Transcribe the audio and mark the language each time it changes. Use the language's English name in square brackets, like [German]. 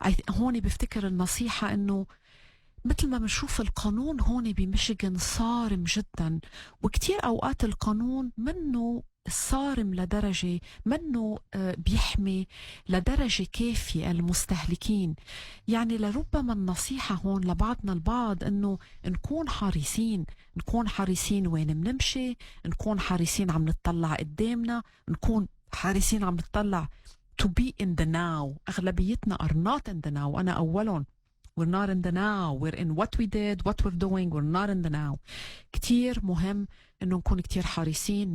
[Arabic] هون بفتكر النصيحة إنه مثل ما بنشوف القانون هون بميشيغان صارم جدا، وكتير أوقات القانون منه صارم لدرجة منه بيحمي لدرجة كافية المستهلكين. يعني لربما النصيحة هون لبعضنا البعض إنه نكون حريصين وين منمشي، نكون حريصين عم نطلع قدامنا، نكون حريصين عم نطلع [English] to be in the now. [Arabic] أغلبيتنا [English] are not in the now. [Arabic] أنا أولهم. [English] We're not in the now. We're in what we did, what we're doing. We're not in the now. [Arabic] كتير مهم إنه نكون كتير حريصين.